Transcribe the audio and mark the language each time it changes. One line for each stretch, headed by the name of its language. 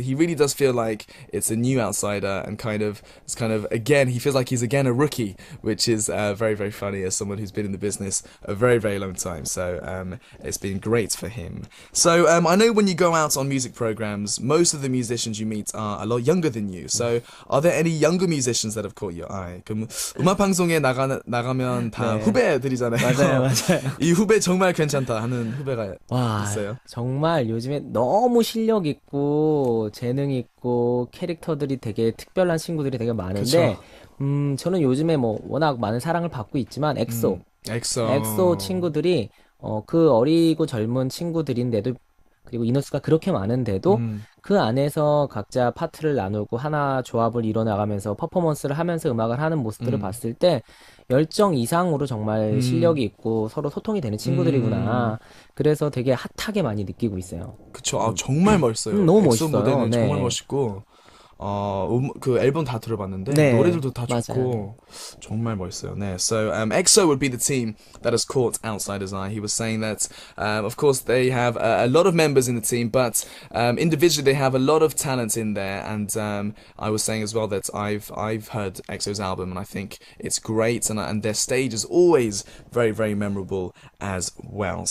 English: He really does feel like it's a new Outsider, and it's kind of again he feels like he's again a rookie, which is very funny as someone who's been in the business a very long time. So it's been great for him. So I know when you go out on music programs, most of the musicians you meet are a lot younger than you. So are there any younger musicians that have caught your eye?
Korean: 그럼 음악 방송에 나가면 다 네. 후배들이잖아요. 맞아요. 이 후배 정말 괜찮다 하는 후배가 있어요. 정말 요즘에 너무 실력 있고 재능 있고 캐릭터들이 되게 특별한 친구들이 되게 많은데 저는 요즘에 뭐 워낙 많은 사랑을 받고 있지만 엑소 친구들이 그 어리고 젊은 친구들인데도 그리고 인원수가 그렇게 많은데도 그 안에서 각자 파트를 나누고 하나 조합을 이뤄나가면서 퍼포먼스를 하면서 음악을 하는 모습들을 봤을 때 열정 이상으로 정말 실력이 있고 서로 소통이 되는 친구들이구나. 그래서 되게 핫하게 많이 느끼고 있어요. 그쵸. 정말 멋있어요. 너무 엑소 멋있어요. 무대는 네. 정말 멋있고 그 앨범 다 들어봤는데 네. 노래들도 다 맞아요. 좋고 정말 멋있어요. 네.
English: So EXO would be the team that has caught Outsider's eye. He was saying that of course they have a lot of members in the team, but individually they have a lot of talent in there. And I was saying as well that I've heard EXO's album and I think it's great, and their stage is always very memorable as well.